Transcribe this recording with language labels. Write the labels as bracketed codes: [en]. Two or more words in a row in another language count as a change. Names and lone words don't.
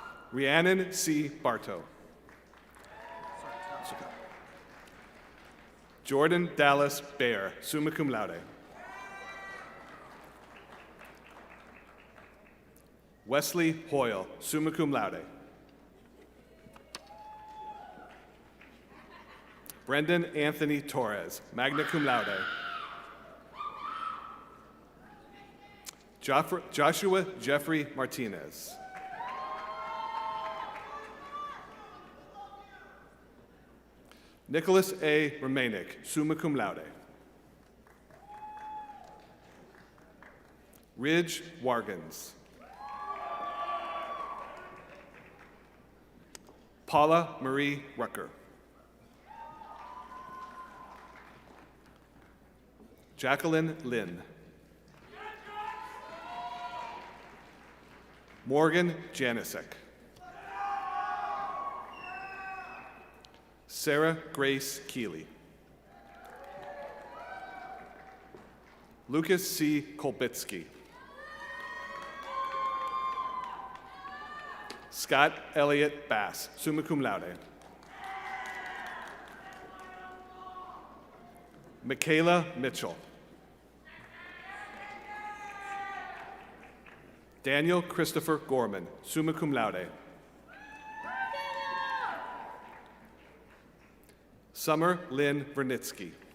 [en] Rhiannon C. Bartow. Jordan Dallas Baer, [la] summa cum laude. [en] Wesley Hoyle, [la] summa cum laude. [en] Brendan Anthony Torres, [la] magna cum laude. [en] Joshua Jeffrey Martinez. Nicholas A. Romanek, [la] summa cum laude. [en] Ridge Wargans. Paula Marie Rucker. Jacqueline Lynn. Morgan Janisek. Sarah Grace Keeley. Lucas C. Kolbitsky. Scott Elliott Bass, [la] summa cum laude. [en] Michaela Mitchell. Daniel Christopher Gorman, [la] summa cum laude. [en] Summer Lynn Vernitsky.